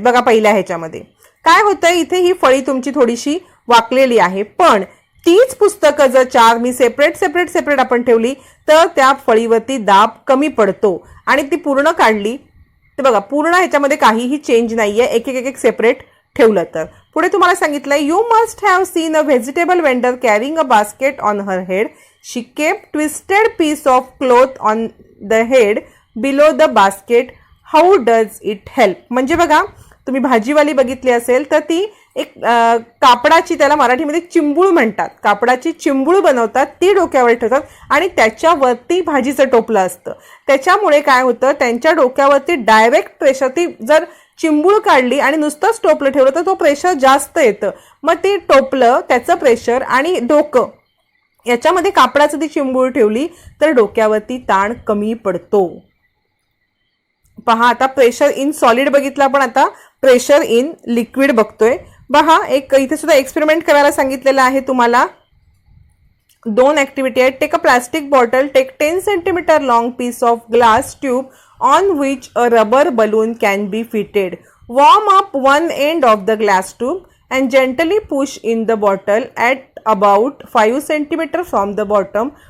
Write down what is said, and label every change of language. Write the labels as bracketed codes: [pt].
[mr] बघा, पहिल्या ह्याच्यामध्ये काय होतंय, इथे ही फळी तुमची थोडीशी वाकलेली आहे, पण तीच पुस्तकं जर चार मी सेपरेट आपण ठेवली तर त्या फळीवरती दाब कमी पडतो आणि ती पूर्ण काढली तर बघा पूर्ण ह्याच्यामध्ये काहीही चेंज नाहीये, एक सेपरेट ठेवलं तर। [en] पुढे तुम्हाला सांगितलंय, you must have seen a vegetable vendor carrying a basket on her head. She keep twisted piece of cloth on the head below the basket. How does it help. [mr] म्हणजे बघा, तुम्ही भाजीवाली बघितली असेल तर ती एक कापडाची, त्याला मराठीमध्ये चिंबूळ म्हणतात, कापडाची चिंबूळ बनवतात, ती डोक्यावर ठेवतात आणि त्याच्यावरती भाजीचं टोपलं असतं। त्याच्यामुळे काय होतं, त्यांच्या डोक्यावरती डायरेक्ट प्रेशर, ती जर चिंबूळ काढली आणि नुसतंच टोपलं ठेवलं तर तो प्रेशर जास्त येतं। मग ती टोपलं, त्याचं प्रेशर आणि डोकं याच्यामध्ये कापडाचं ती चिंबूळ ठेवली तर डोक्यावरती ताण कमी पडतो। पहा, आता प्रेशर इन सॉलिड बघितलं आपण, आता प्रेशर इन लिक्विड बघतोय। पहा, एक इथे सुद्धा एक्सपेरिमेंट करायला सांगितलेलं आहे तुम्हाला। दोन ऍक्टिव्हिटी आहेत। [en] Take a plastic bottle, take 10 centimetre long piece of glass tube on which a rubber balloon can be fitted. Warm up one end of the glass tube and gently push in the bottle at about 5 cm from the bottom.